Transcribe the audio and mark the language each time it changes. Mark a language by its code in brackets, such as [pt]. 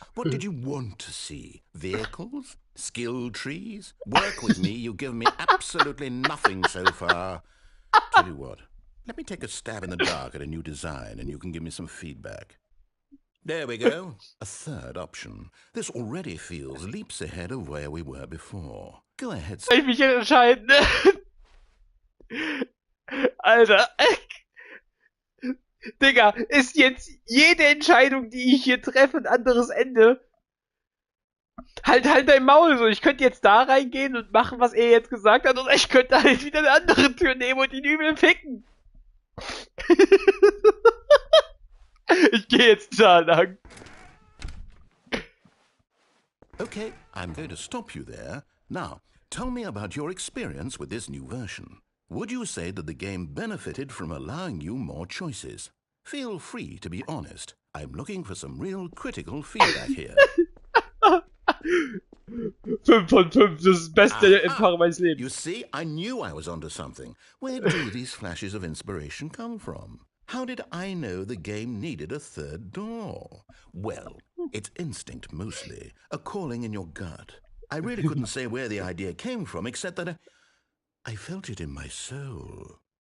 [en] What did you want to see? Vehicles? Skill trees? Work with me. You've given me absolutely nothing so far. Tell you what, let me take a stab in the dark at a new design, and you can give me some feedback. There we go. A third option. This already feels leaps ahead of where we were before. Go ahead. [de] Soll ich mich jetzt entscheiden? Alter. Digga, ist jetzt jede Entscheidung, die ich hier treffe, ein anderes Ende? Halt dein Maul so. Ich könnte jetzt da reingehen und machen, was er jetzt gesagt hat, oder ich könnte halt wieder eine andere Tür nehmen und ihn übel ficken. Ich gehe jetzt da lang. [en] Okay, I'm going to stop you there. Now, tell me about your experience with this new version. Would you say that the game benefited from allowing you more choices? Feel free to be honest. I'm looking for some real critical feedback here. [de] 5 von 5, das ist das beste Empfang meines Lebens. [en] You see, I knew I was onto something. Where do these flashes of inspiration come from? How did I know the game needed a third door? Well, it's instinct mostly, a calling in your gut. I really couldn't say where the idea came from, except that I felt it in my soul.